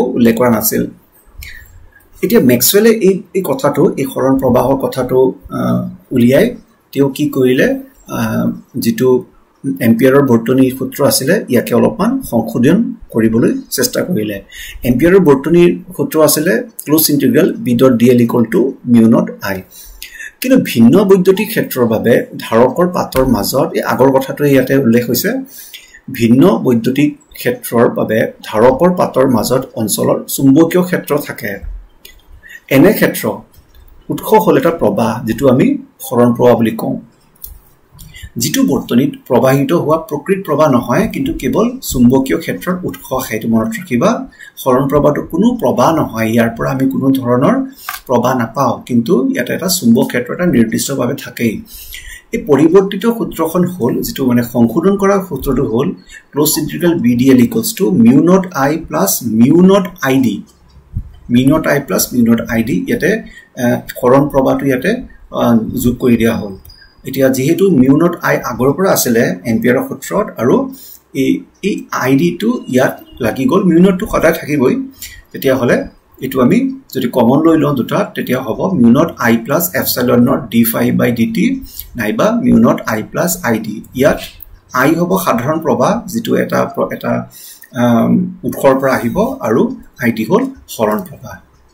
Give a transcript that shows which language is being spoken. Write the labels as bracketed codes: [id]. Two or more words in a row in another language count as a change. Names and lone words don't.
[as] উল্লেখ কৰা নাছিল এতিয়া মেক্সৱেলে এই কথাটো এই হৰণ প্ৰবাহৰ কথাটো উলিয়াই তেওঁ কি কৰিলে যেটো এম্পিয়াৰৰ বৰ্তনীৰ সূত্ৰ আছিল ইয়াকে অলপমান সংশোধন কৰিবলৈ চেষ্টা কৰিলে এম্পিয়াৰৰ বৰ্তনীৰ সূত্ৰ আছিল [en] close integral b.dl = mu naught I [as] কিন্তু ভিন্ন বৈদ্যুতিক ক্ষেত্ৰৰ বাবে ধাৰকৰ পাতৰ মাজত এই আগৰ কথাটো ইয়াতে উল্লেখ হৈছে ভিন্ন বৈদ্যুতিক ক্ষেত্ৰৰ বাবে ধাৰকৰ পাতৰ মাজত অঞ্চলৰ চুম্বকীয় ক্ষেত্ৰ থাকে এনে ক্ষেত্ৰ উৎস হ'ল এটা প্ৰবাহ যেটো আমি হৰণ প্ৰবাহ বুলি কওঁ যেটো বৰ্তনীত প্ৰবাহিত হোৱা প্ৰকৃত প্ৰবাহ নহয় কিন্তু কেৱল চুম্বকীয় ক্ষেত্ৰৰ উৎস সেইটো মনত ৰাখিবা হৰণ প্ৰবাহটো কোনো প্ৰবাহ নহয় ইয়াৰ পৰা আমি কোনো ধৰণৰ প্ৰবাহ নাপাও কিন্তু ইয়াতে এটা চুম্বক ক্ষেত্ৰ এটা নিৰ্দিষ্টভাৱে থাকে এই পৰিৱৰ্তিত সূত্ৰখন হ'ল যেটো মানে সংশোধন কৰা সূত্ৰটো হ'ল ক্লোজ [en] ইন্টিগ্ৰেল b.dl = mu naught I plus mu naught ID mu naught I plus mu naught ID [as] ইয়াতে হৰণ প্ৰবাহটো ইয়াতে যোগ কৰি দিয়া হ'ল এতিয়া যেহেতু [en] mu naught I [as] আগৰ পৰা আছিল এম্পিয়াৰৰ সূত্ৰত আৰু এই ID টো ইয়াত লাগি গল [en] mu naught [as] টো সদায় থাকিবই তেতিয়া হলে এটো আমি যদি কমন লৈ লওঁ দুটা তেতিয়া হ'ব [en] mu naught I plus epsilon naught d phi by dt [as] নাইবা [en] mu naught I plus ID [as] ইয়াত I হ'ব সাধাৰণ প্ৰবাহ যেটো এটা উৎসৰ পৰা আহিব আৰু ID হ'ল হৰণ প্ৰবাহ